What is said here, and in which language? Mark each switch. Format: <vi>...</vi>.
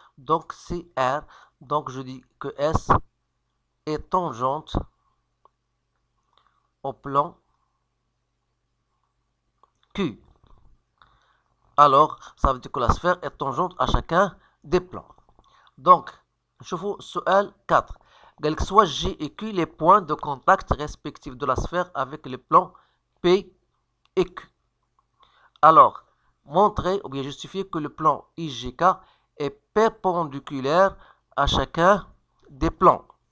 <fr>Donc, c'est R. Donc, je dis que S est tangente au plan Q. Alors, ça veut dire que la sphère est tangente à chacun des plans.</fr> <ar>Donc, نشوفوا سؤال 4. قال لك</ar> <fr>soit G et Q les points de contact respectifs de la sphère avec les plans P et Q. Alors, montrer ou bien justifier que le plan IGK est perpendiculaire à chacun des plans.</fr>